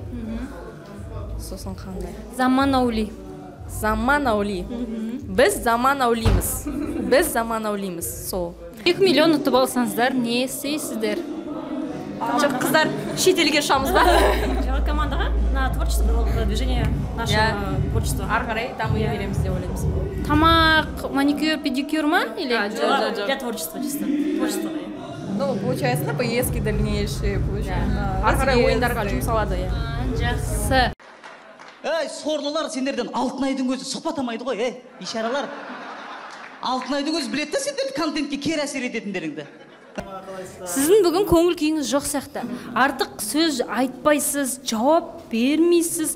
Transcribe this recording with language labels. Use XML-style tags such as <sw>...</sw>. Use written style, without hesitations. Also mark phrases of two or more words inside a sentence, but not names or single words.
<kk>Сосын қандай? Заманаули. Біз заманаулимыз. Сол. 2 миллион ұтып алсаңыздар, не істейсіздер? Жоқ, қыздар шетелге ұшамыз ба? Жаңа командаға</kk> <ru>на творчество, продвижение нашего творчества.</ru> <kk>Ары қарай дамый береміз деп ойлаймыз. Тамақ, маникюр, педикюр ма?</kk> <ru>Или? Для творчества чисто. Творчество. Ну, получается, на поездки дальнейшие, получается.</ru> <kk>Ары қарай ойындарға жұмсалады, иә. Жақсы. Ей, сорлылар, сендерден Алтынайдың өзі сұхбатамайды ғой, ишаралар. Алтынайдың өзі біледі да сендерді контентке кері әсер ететіндеріңді. Сіздің бүгін көңіл күйіңіз жоқ сияқты. Артық сөз айтпайсыз, жауап бермейсіз.</kk>